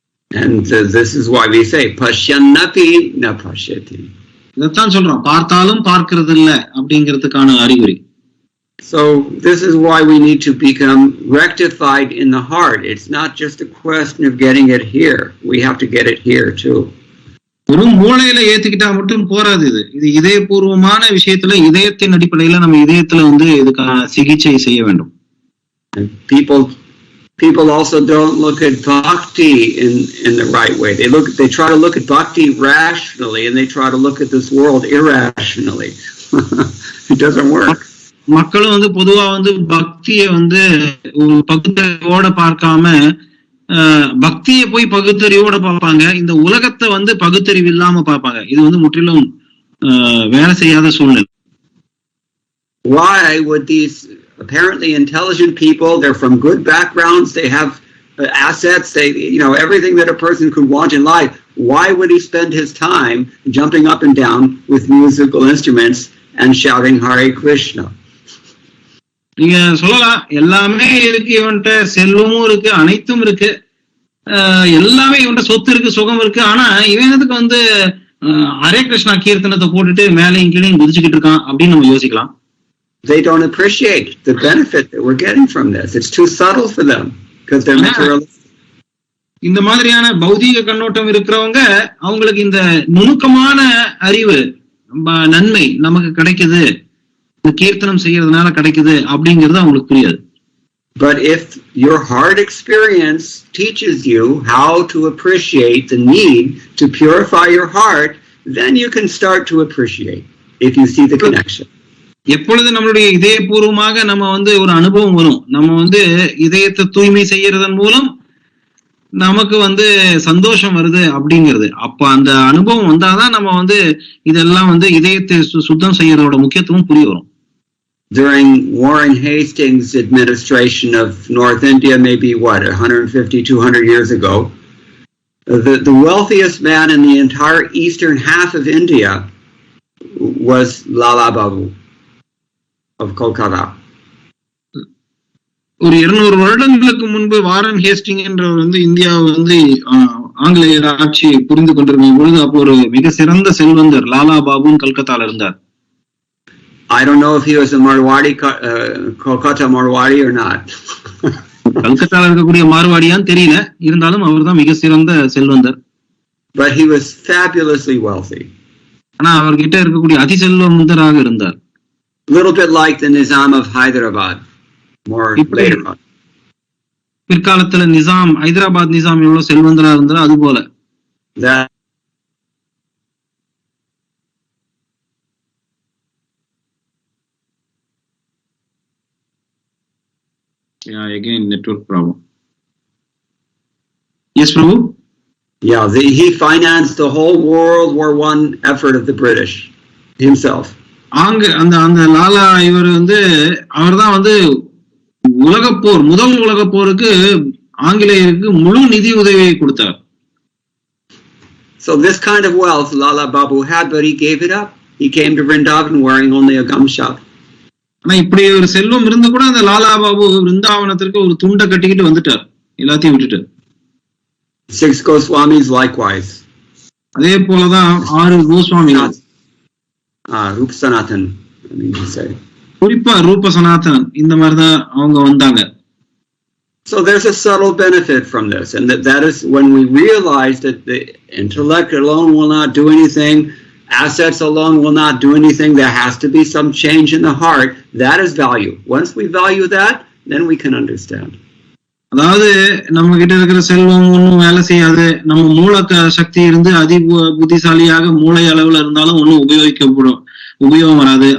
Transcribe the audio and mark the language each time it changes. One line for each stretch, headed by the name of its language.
English: And this is why we say
Sanskrit: pashyanati na pashyati.
Tamil: இதைத்தான் சொல்றோம், பார்த்தாலும் பார்க்கிறது இல்ல அப்படிங்கிறதுக்கான அறிகுறி.
English: So this is why we need to become rectified in the heart. It's not just a question of getting it here. We have to get it here too.
Tamil: ஒரு மூளையில ஏத்துக்கிட்டா மட்டும் போராது. இது இதயபூர்வமான விஷயத்துல, இதயத்தின் அடிப்படையில நம்ம இதயத்துல வந்து இதுக்கான சிகிச்சை செய்ய வேண்டும்.
English: People also don't look at bhakti in the right way. They try to look at bhakti rationally, and they try to look at this world irrationally. It doesn't work.
Tamil: மக்களும் வந்து பொதுவா வந்து பக்தியை வந்து ஒரு பகுத்தறிவோட பார்க்காம பக்தியை போய் பகுத்தறிவோட பார்ப்பாங்க, இந்த உலகத்தை வந்து பகுத்தறிவு இல்லாம பார்ப்பாங்க. இது வந்து முற்றிலும் வேலை செய்யாத சூழ்நிலை.
English: Why would these apparently intelligent people, they're from good backgrounds, they have assets, they, everything that a person could want in life, why would he spend his time jumping up and down with musical instruments and shouting Hare Krishna?
Tamil: நீங்க சொல்லலாம், எல்லாமே இருக்கு, இவன்ட்ட செல்வமும் இருக்கு, அனைத்தும் இருக்கு, எல்லாமே இவன்ட்ட சொத்து இருக்கு, சுகம் இருக்கு, ஆனா இவனுக்கு வந்து ஹரே கிருஷ்ணா கீர்த்தனத்தை போட்டுட்டு மேலையும் கீழையும் குதிச்சுக்கிட்டு இருக்கான் அப்படின்னு நம்ம யோசிக்கலாம்.
English: They don't appreciate the benefit that we're getting from this. It's too subtle for them because they're materialistic.
Tamil: இந்த மாதிரியான பௌதீக கண்ணோட்டம் இருக்கிறவங்க அவங்களுக்கு இந்த நுணுக்கமான அறிவு, நன்மை நமக்கு கிடைக்குது, இந்த கீர்த்தனம் செய்யறதுனால கிடைக்குது அப்படிங்கிறது அவங்களுக்கு புரியாது.
English: But if your heart experience teaches you how to appreciate the need to purify your heart, then you can start to appreciate if you see the connection.
Tamil: எப்பொழுது நம்மளுடைய இதயபூர்வமாக நம்ம வந்து ஒரு அனுபவம் வரும், நம்ம வந்து இதயத்தை தூய்மை செய்யறதன் மூலம் நமக்கு வந்து சந்தோஷம் வருது அப்படிங்கிறது, அப்ப அந்த அனுபவம் வந்தாதான் நம்ம வந்து இதெல்லாம் வந்து இதயத்தை சுத்தம் செய்யறதோட முக்கியத்துவம் புரிய வரும்.
English: During Warren Hastings' administration of North India, maybe 150-200 years ago, the wealthiest man in the entire eastern half of India was Lala Babu of Kolkata.
Tamil: ஒரு 200 வருடங்களுக்கு முன்பு வாரன் ஹேஸ்டிங் என்றவர் வந்து இந்தியாவை வந்து ஆங்கிலேயர் ஆட்சி புரிந்து கொண்டிருக்கும் பொழுது அப்போ ஒரு மிக சிறந்த செல்வந்தர் லாலா பாபு கல்கத்தால இருந்தார்.
English: I don't know if he was a Marwadi, Kolkata Marwadi or not.
Tamil: கல்கத்தால இருக்கக்கூடிய மார்வாடியான்னு தெரியல, இருந்தாலும் அவர் தான் மிக சிறந்த செல்வந்தர்.
English: But he was fabulously wealthy.
Tamil: ஆனா அவர்கிட்ட இருக்கக்கூடிய அதிசெல்வந்தராக இருந்தார்.
English: Little bit like the Nizam of Hyderabad, more later on.
Tamil: பிற்காலத்துல நிசாம், ஹைதராபாத் நிசாம் எவ்வளவு செல்வந்தரா இருந்தாரோ அது போல.
English: Yeah, again network problem. Yes, Prabhu? Yeah, he financed the whole World War I effort of the British himself.
Tamil: அந்த லாலா இவர் வந்து அவர்தான் வந்து உலகப்போர், முதல் உலகப்போருக்கு ஆங்கிலேயருக்கு முழு நிதி உதவியை கொடுத்தார்.
English: So this kind of wealth Lala Babu had, but he gave it up. He came to Vrindavan wearing only a gamcha.
Tamil: ஆனா இப்படி ஒரு செல்வம் இருந்து கூட அந்த லாலா பாபு விருந்தாவனத்திற்கு ஒரு துண்டை கட்டிக்கிட்டு வந்துட்டார், எல்லாத்தையும் விட்டுட்டு.
English: 6 Goswamis likewise.
Tamil: அதே போலதான் 6 கோஸ்வாமிகள்,
English: Rupa Sanatan, I mean to say.
Tamil: குறிப்பா ரூப சனாதன் இந்த மாதிரிதான் அவங்க வந்தாங்க.
English: So there's a subtle benefit from this, and that is when we realize that the intellect alone will not do anything. Assets alone will not do anything. There has to be some change in the heart. That is value. Once we value that, then we can understand.
Tamil: அதாவது நம்ம கிட்ட இருக்கிற செல்வம் ஒன்றும் வேலை செய்யாது. நம்ம மூல சக்தி இருந்து அதி புத்திசாலியாக மூளை அளவுல இருந்தாலும் ஒன்றும் உபயோகம் வராது.